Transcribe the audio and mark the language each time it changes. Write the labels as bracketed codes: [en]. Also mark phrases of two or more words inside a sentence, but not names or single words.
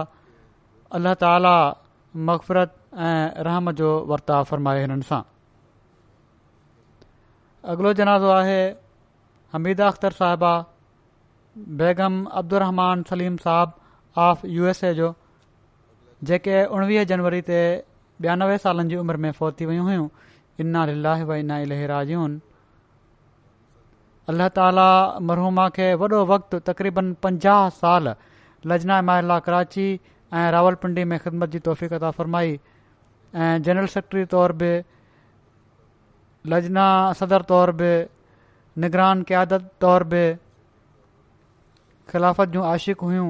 [sd] अल्लाह ताला मग़फ़िरत ऐं रहम जो वर्ताव फ़रमाए हिननि सां। अॻिलो जनाज़ो आहे हमीदा अख़्तर साहिबा बेगम अब्दुर्रहमान सलीम साहब ऑफ USA जो, जेके 19 जनवरी ते 92 सालनि जी उमिरि में फ़ौत थी वियूं हुयूं। [ar] إنا لله وإنا إليه راجعون. [sd] अल्लाह ताला मरहूमा खे वॾो वक़्तु तक़रीबन 50 साल लजना माहिला कराची ऐं रावलपिंडी में ख़िदमत जी तौफ़ीक़ अता फ़रमाई ऐं [en] General Secretary [sd] तौर बि, लजना सदर तौर बि, निगरान क़यादत तौर बि ख़िलाफ़त जूं आशिक़ हुयूं।